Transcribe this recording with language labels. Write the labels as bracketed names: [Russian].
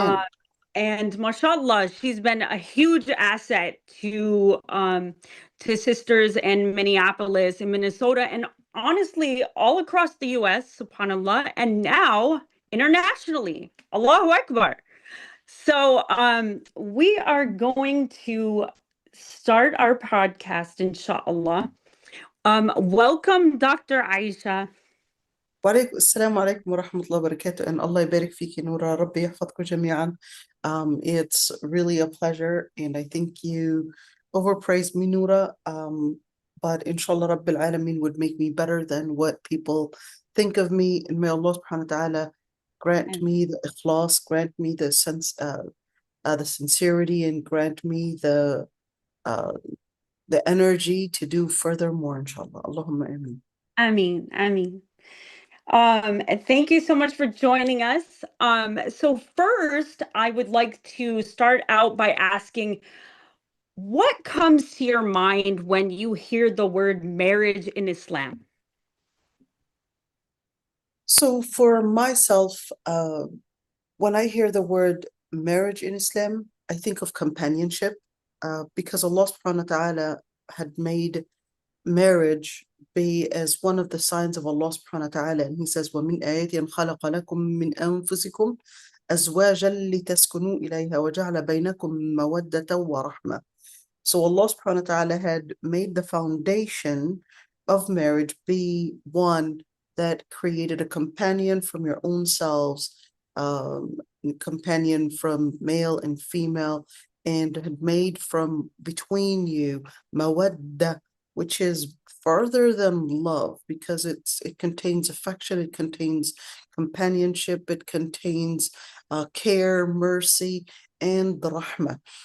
[English] Uh, and mashallah, she's been a huge asset to sisters in Minneapolis and Minnesota, and honestly, all across the US, subhanAllah, and now internationally. Allahu Akbar. So we are going to start our podcast, inshallah. Welcome, Dr. Aysha. [Arabic] وعليكم السلام عليكم ورحمة الله وبركاته and Allah يبارك فيك نورا ربي يحفظكم جميعا. [English] It's really a pleasure and I think you overpraised me Noura, but inshallah Rabbil Alameen would make me better than what people think of me, and may Allah subhanahu wa ta'ala grant me the ikhlas, grant me the sincerity, and grant me uh, the energy to do furthermore, inshallah. Allahumma ameen. Ameen, ameen. Thank you so much for joining us. So first, I would like to start out by asking, what comes to your mind when you hear the word marriage in Islam? So for myself, when I hear the word marriage in Islam, I think of companionship, because Allah subhanahu wa ta'ala had made marriage be as one of the signs of Allah subhanahu wa ta'ala. And He says, [Arabic] وَمِنْ آيَاتٍ خَلَقَ لَكُم مِّنْ أَنفُسِكُمْ أَزْوَاجًا لِتَسْكُنُوا إِلَيْهَا وَجَعَلَ بَيْنَكُم مَّوَدَّةً وَرَحْمَةً. [English] So Allah subhanahu wa ta'ala had made the foundation of marriage be one that created a companion from your own selves, companion from male and female, and had made from between you mawadda, which is further than love because it contains affection, it contains companionship, it contains care, mercy, and the rahmah.